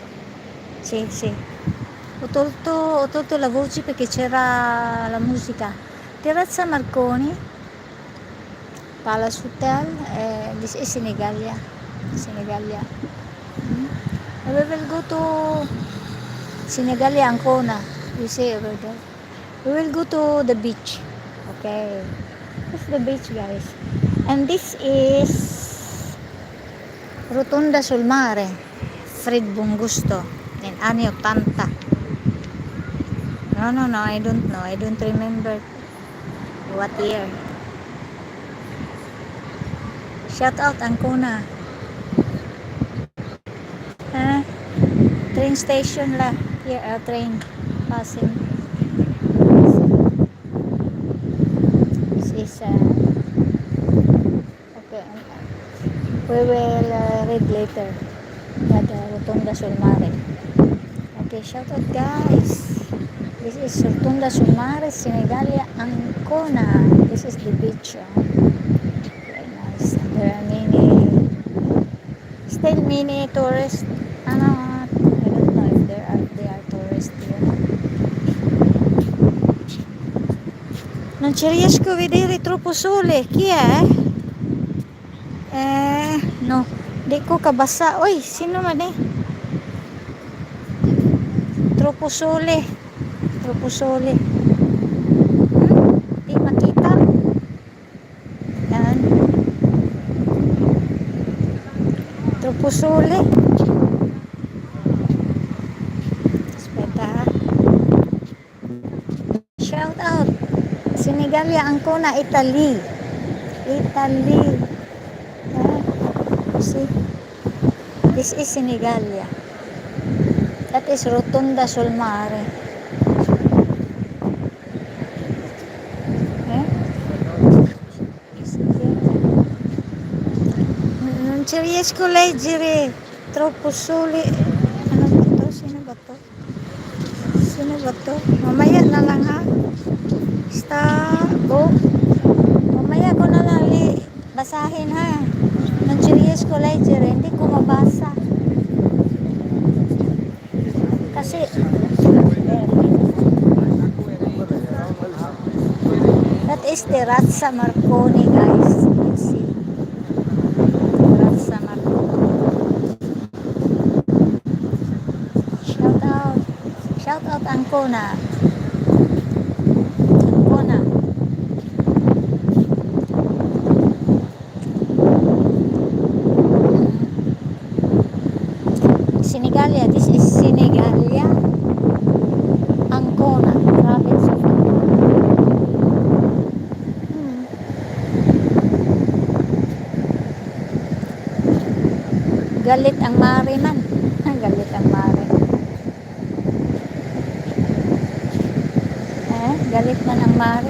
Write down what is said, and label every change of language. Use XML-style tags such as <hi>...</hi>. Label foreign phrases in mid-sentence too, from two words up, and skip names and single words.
<it>Sì. Ho tolto la voce perché c'era la musica. Terrazza Marconi,</it> <en>Palace Hotel, this is Senigalia. Mm. We will go to Senigalia Ancona. You see over there. We will go to the beach. Okay. This is the beach guys. And this is Rotonda sul Mare.</en> <it>Fred Bungusto. In anni 80.</it> <en>No, I don't know. I don't remember what year. Shout out Ancona. Train station la. Here a train passing. This is okay. We will read later. Rotonda sul Mare. Okay, shout out guys. This is Rotonda sul Mare, Senigalia Ancona. This is the beach. Very nice. There are many tourists. I don't know if they are tourists here.</en> <it>Non ci riesco a vedere, troppo sole. Chi è? No.</it> <tl>Di ko kabasa. Oy, sino man eh?</tl> <it>Troppo sole.</it> <tl>Di makita. Yan.</tl> <it>Troppo sole. Aspetta.</it> <en>Shout out. Senigalia Ancona, Italy. See? This is Senigalia. That is Rotonda sul Mare.</en> <it>Non ci riesco a leggere. Troppo sole.</it> <tl>Ano ba to? Sino ba to? Mamaya na lang ha. Mamaya ko na lang basahin ha.</tl> <it>Non ci riesco a leggere.</it> <tl>Hindi ko mabasa.</tl> <en>Kasi that is Terrazza Marconi guys. You see. Terrazza Marconi. Shout out Ancona. Senigalia. This is Senigalia Ancona. Province of Ancona.</en> <tl>Galit ang mare man. Galit ang mare. Galit man ang mare.</tl>